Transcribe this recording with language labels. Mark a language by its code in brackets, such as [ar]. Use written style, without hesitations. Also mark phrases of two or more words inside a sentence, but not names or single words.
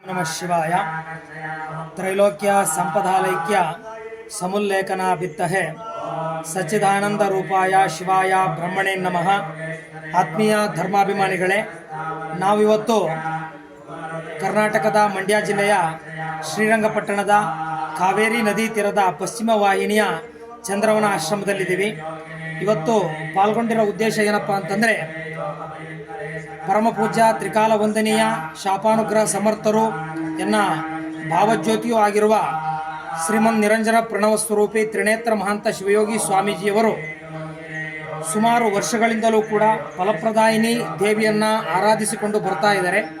[sa] नमः शिवाय त्रैलोक्य संपदालैक्य समुल्लेखना बित्तहे सच्चिदानंद रूपाय शिवाय ब्रह्मणे नमः। [kn] ಆತ್ಮೀಯ ಧರ್ಮಾಭಿಮಾನಿಗಳೇ, ನಾವಿವತ್ತು ಕರ್ನಾಟಕದ ಮಂಡ್ಯ ಜಿಲ್ಲೆಯ ಶ್ರೀರಂಗಪಟ್ಟಣದ ಕಾವೇರಿ ನದಿ ತೀರದ ಪಶ್ಚಿಮ ವಾಹಿನಿಯ ಚಂದ್ರವನ ಆಶ್ರಮದಲ್ಲಿದ್ದೀವಿ. ಇವತ್ತು ಪಾಲ್ಗೊಂಡಿರೋ ಉದ್ದೇಶ ಏನಪ್ಪ ಅಂತಂದರೆ, ಪರಮಪೂಜ್ಯ ತ್ರಿಕಾಲ ವಂದನೀಯ ಶಾಪಾನುಗ್ರಹ ಸಮರ್ಥರು ಎನ್ನ ಭಾವಜ್ಯೋತಿಯೂ ಆಗಿರುವ ಶ್ರೀಮನ್ ನಿರಂಜನ ಪ್ರಣವ ಸ್ವರೂಪಿ ತ್ರಿನೇತ್ರ ಮಹಾಂತ ಶಿವಯೋಗಿ ಸ್ವಾಮೀಜಿಯವರು ಸುಮಾರು ವರ್ಷಗಳಿಂದಲೂ ಕೂಡ ಫಲಪ್ರದಾಯಿನಿ ದೇವಿಯನ್ನು ಆರಾಧಿಸಿಕೊಂಡು ಬರ್ತಾ ಇದ್ದಾರೆ.